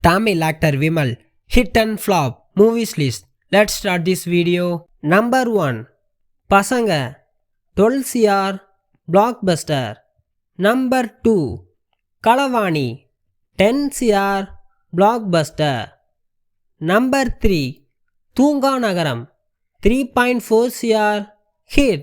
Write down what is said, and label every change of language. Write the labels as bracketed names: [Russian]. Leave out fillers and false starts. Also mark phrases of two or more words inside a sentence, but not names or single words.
[English] Tamil actor Vimal, hit and flop, movies list. Let's start this video. Number 1. Pasanga, 12 CR, blockbuster. Number 2. Kalavani, 10 CR, blockbuster. Number 3. Thoonga Nagaram, 3.4 CR, hit.